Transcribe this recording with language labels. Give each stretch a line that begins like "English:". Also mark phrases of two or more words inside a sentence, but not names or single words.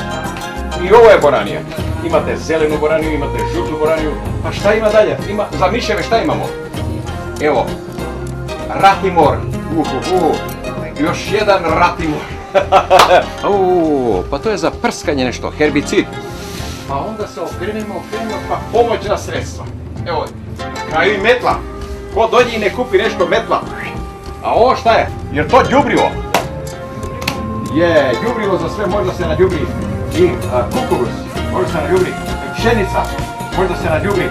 Serbian: И ово е боранија. Имате зелену боранiju, имате жуту боранiju. А шта има далje? Има, за мишеве шта имамо? Ево, ратимор.
Macedonian: Још еден ратимор. Па тоа е за прскање нешто, хербицид.
Serbian: Pa onda se okrenemo, pa pomoćna sredstva. Evo, kao i metla. Ko dođe i ne kupi nešto metla. A ovo šta je? Jer to đubrivo? Je, đubrivo za sve može da se nađubri. I kukuruz, može da se nađubri. Pšenica, može da se nađubri.